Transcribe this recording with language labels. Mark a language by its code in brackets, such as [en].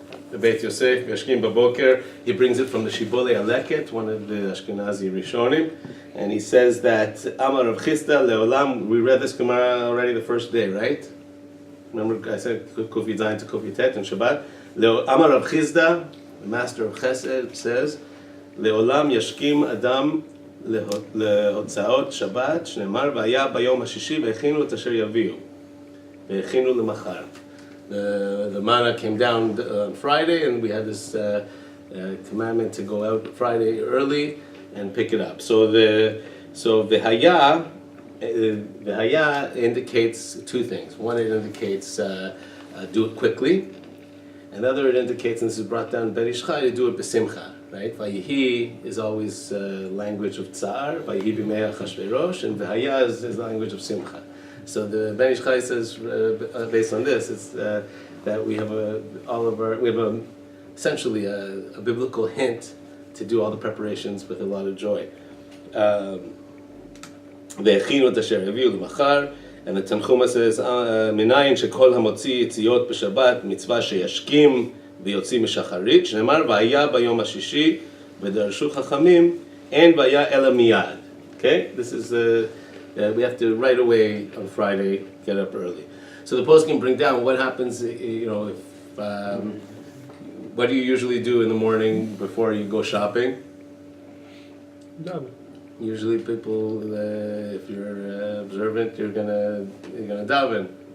[en] The Beit Yosef, Yashkim Baboker, he brings it from the Shibbolei Aleket, one of the Ashkenazi Rishonim, and he says that Amar Rav Chisda Leolam, we read this Gemara already the first day, right? Remember I said Kufi Zayin to Kufi Tet and Shabbat. Amar Rav Chisda, the master of Chesed, says, Leolam Yashkim Adam [he] להוצאות שבת, שנאמר, והיה ביום השישי והכינו את אשר יביאו, והכינו למחר. [en] The manna came down on Friday, and we had this commandment to go out Friday early and pick it up. So the Haya indicates two things. One, it indicates do it quickly. Another, it indicates, and this is brought down in Ben Ish Chai, to do it b'simcha. right? Vayihi is always language of tsar, Vayihi b'mei Achashverosh, and V'haya is language of simcha. So the Ben Ish Chai says, based on this, it's that we have essentially a biblical hint to do all the preparations with a lot of joy. [he] והכינו את אשר הביאו למחר, [en] and the Tanchuma says, [he] מניין שכל המוציא יציאות בשבת מצווה שישכים ויוציא משחרית, שנאמר והיה ביום השישי ודרשו חכמים, אין והיה אלא מיד. [en] Okay? This is, we have to right away on Friday get up early. So the post can bring down what happens, if, what do you usually do in the morning before you go shopping? Daven. Usually people, if you're observant, you're gonna daven.